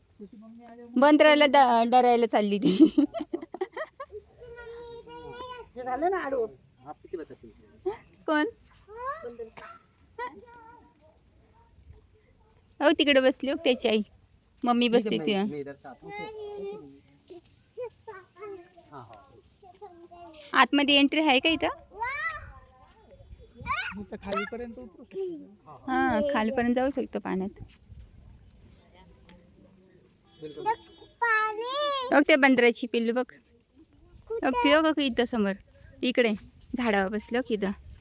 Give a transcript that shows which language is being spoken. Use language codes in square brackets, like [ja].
[mr] त्याची मम्मी आल्यावर बंदराला डरायला चालली ती. झालं ना आडू कोण हो तिकडे बसली हो त्याची आई, मम्मी बसली ती. [hi] मैं इधर से आता हूँ हाँ हाँ [mr] आतमध्ये एंट्री आहे का इथं? नुसतं खालीपर्यंत उतरू शकतो. हा खालीपर्यंत जाऊ शकतो पाण्यात. बिल्कुल बघ ते बंदराची पिल्लू बघ. बघ ती बघ इथं समोर इकडे झाडावर बसलो की इथं.